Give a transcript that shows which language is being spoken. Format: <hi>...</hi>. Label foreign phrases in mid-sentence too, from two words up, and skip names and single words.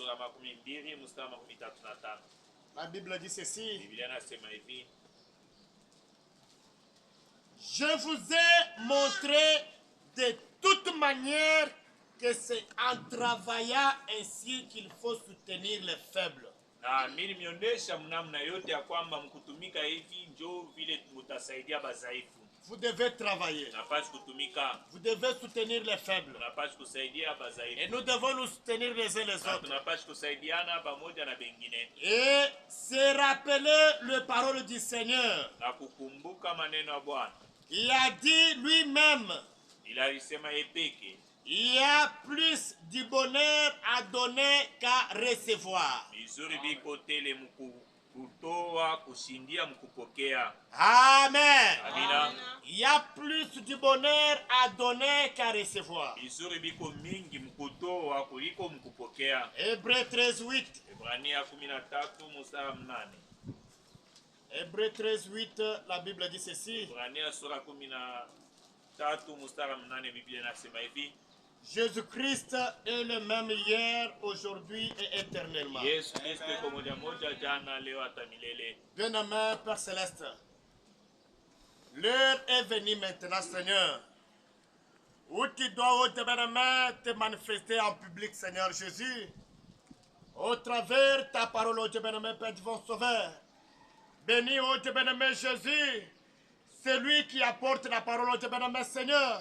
<fr>La Bible dit ceci. Je vous ai montré de toute manière que c'est en travaillant ainsi qu'il faut soutenir les faibles.</fr> <sw>Na mimi nimeonyesha namna yote ya kwamba mkutumika hivi ndio vile mutasaidia bazaifu.</sw> <fr>Vous devez travailler.</fr> <sw>Tunapaswa kutumika.</sw> <fr>Vous devez soutenir les faibles.</fr> <sw>Tunapaswa kusaidia bazaifu.</sw> <fr>Et nous devons nous soutenir les uns les autres.</fr> <sw>Tunapaswa kusaidiana pamoja na bengine.</sw> <fr>Et se rappeler les paroles du Seigneur.</fr> <sw>Na kukumbuka maneno ya Bwana.</sw> <fr>Il a dit lui-même.</fr> <sw>Il alisema yepeke.</sw> <fr>Il y a plus du bonheur à donner qu'à recevoir.</fr> <sw>Vizuri biko tele kutoa kushindia mkupokea.</sw> <fr>Amen.</fr> <sw>Amina.</sw> <fr>Il y a plus du bonheur à donner qu'à recevoir.</fr> <sw>Vizuri biko mingi mkutoa kuliko mkupokea.</sw> <fr>Hébreux 13:8.</fr> <sw>Ebrania 13 mstari 8.</sw> <fr>Hébreux 13:8, la Bible dit ceci.</fr> <sw>Ebrania sura 13 mstari 8, Biblia inasema hivi.</sw> <fr>Jésus-Christ est le même hier, aujourd'hui et éternellement.</fr> <sw>Yesu Kristo yuko moja jana leo hata milele.</sw> <fr>Bien-aimé Père Céleste, l'heure est venue maintenant, Seigneur, où tu dois, oh Dieu bien-aimé, te manifester en public, Seigneur Jésus, au travers ta parole, oh Dieu bien-aimé, Père divin Sauveur. Béni, oh Dieu bien-aimé Jésus, celui qui apporte la parole, oh Dieu bien-aimé Seigneur.</fr>